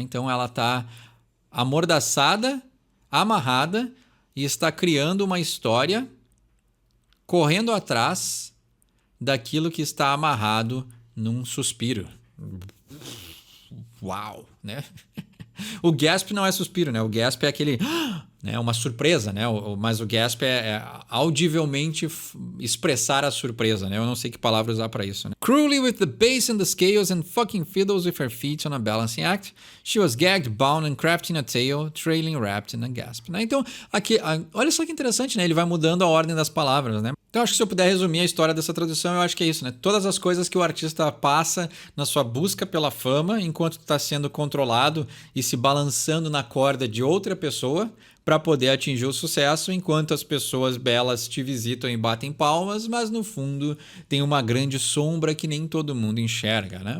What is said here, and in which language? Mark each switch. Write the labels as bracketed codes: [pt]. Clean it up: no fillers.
[pt] Então ela está amordaçada, amarrada e está criando uma história correndo atrás daquilo que está amarrado num suspiro. Uau, né? O gasp não é suspiro, né? O gasp é aquele... né, uma surpresa, né? Mas o gasp é audivelmente expressar a surpresa, né? Eu não sei que palavra usar para isso, né? [en] Cruelly with the bass and the scales and fucking fiddles with her feet on a balancing act, she was gagged, bound and crafting a tale, trailing wrapped in a gasp, né? [pt] Então, aqui, olha só que interessante, né? Ele vai mudando a ordem das palavras, né? Então, acho que se eu puder resumir a história dessa tradução, eu acho que é isso, né? Todas as coisas que o artista passa na sua busca pela fama, enquanto está sendo controlado e se balançando na corda de outra pessoa, para poder atingir o sucesso, enquanto as pessoas belas te visitam e batem palmas, mas no fundo tem uma grande sombra que nem todo mundo enxerga, né?